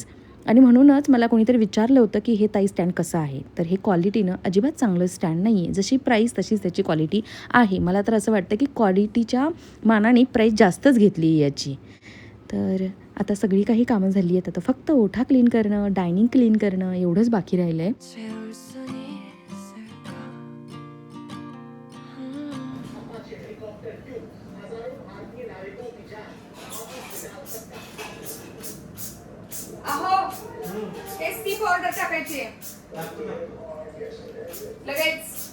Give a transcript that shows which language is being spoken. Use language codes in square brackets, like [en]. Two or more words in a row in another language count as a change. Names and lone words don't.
[mr] आणि म्हणूनच मला कोणीतरी विचारलं होतं की हे ताई स्टँड कसं आहे, तर हे क्वालिटीनं अजिबात चांगलं स्टँड नाही आहे. जशी प्राईस तशीच त्याची क्वालिटी आहे. मला तर असं वाटतं की क्वालिटीच्या मानाने प्राईस जास्तच घेतली आहे याची. तर आता सगळी काही कामं झाली आहेत. आता फक्त ओठा क्लीन करणं, डायनिंग क्लीन करणं एवढंच बाकी राहिलं आहे. [ko] 채울 순 있을까? [mr] अहो [en] tasty powder [mr] टाकायची लगेच.